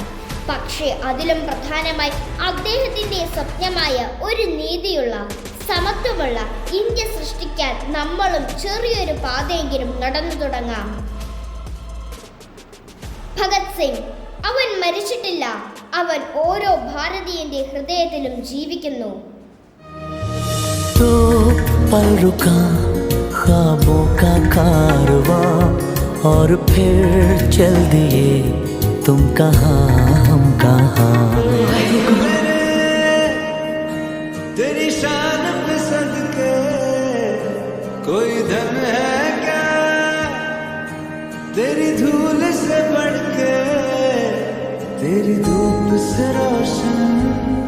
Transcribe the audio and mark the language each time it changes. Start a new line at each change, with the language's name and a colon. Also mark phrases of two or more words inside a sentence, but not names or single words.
Malayalam: പക്ഷേ അതിലും പ്രധാനമായി അദ്ദേഹത്തിൻ്റെ സ്വപ്നമായ ഒരു നീതിയുള്ള, സമത്വമുള്ള ഇന്ത്യ സൃഷ്ടിക്കാൻ നമ്മളും ചെറിയൊരു പാതയെങ്കിലും നടന്നു തുടങ്ങാം. ഭഗത് സിംഗ്, അവൻ മരിച്ചിട്ടില്ല, അവൻ ഓരോ ഭാരതീയന്റെ ഹൃദയത്തിലും ജീവിക്കുന്നു.
Hindi: ख्वाबों का कारवां और फिर चल दिए तुम कहाँ हम कहाँ. तेरी शान पे सदके कोई धन है क्या, तेरी धूल से बढ़ के तेरी धूप से रोशन